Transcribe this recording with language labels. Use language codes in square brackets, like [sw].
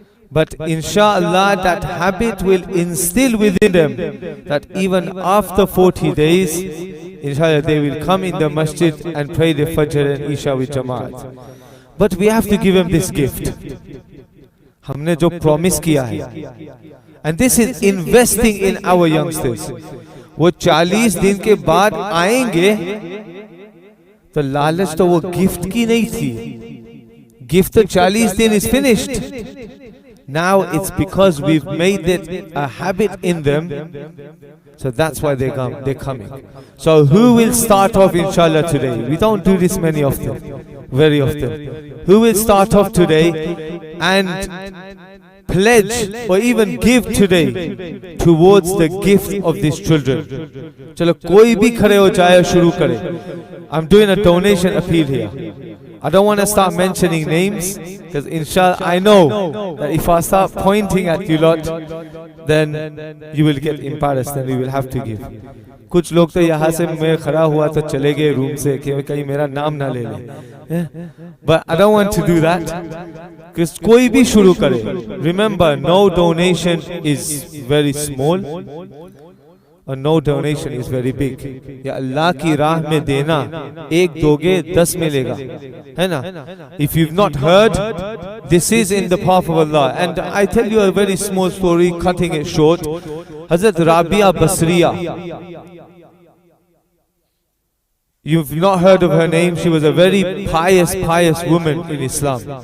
[en] But inshallah that habit will instill within them that even after 40 days, inshallah they will come in the masjid and pray the Fajr and Isha with Jamaat. But we have to give them this gift. [ur] ہم نے جو promise کیا ہے, [en] and this is investing in our youngsters. [ur] وہ 40 دن کے بعد آئیں گے تو لالچ تو وہ گفٹ کی نہیں تھی. گفٹ تو 40 دن [en] is finished. Now it's because we've made it a habit in them, so that's why they're coming. So who will start off inshallah today? We don't do this many of them. very often. Who will start off today and pledge or even give today towards the gift of these children? [ur] Chalo koi bhi khare ho jaye, shuru kare. [en] I'm doing a donation appeal here. I don't want to start mentioning names, because inshallah I know that if I start pointing at you lot, then you will get embarrassed and we will have to give. [ur] کچھ لوگ تو یہاں سے میں کھڑا ہوا تو چلے گئے روم سے کہ کہیں میرا نام نہ لے لیں. [en] But I don't want to do that. [ur] کہ کوئی بھی شروع کرے. [en] Remember, no donation is very small اور no donation is very big. [ur] یا اللہ کی راہ میں دینا, ایک دو گے 10 ملے گا, ہے نا. [en] If you've not heard, this is in the path of Allah. And I tell you a very small story, cutting it short. Hazrat Rabia Basriya, you've not heard of her name. She was a very pious woman in Islam.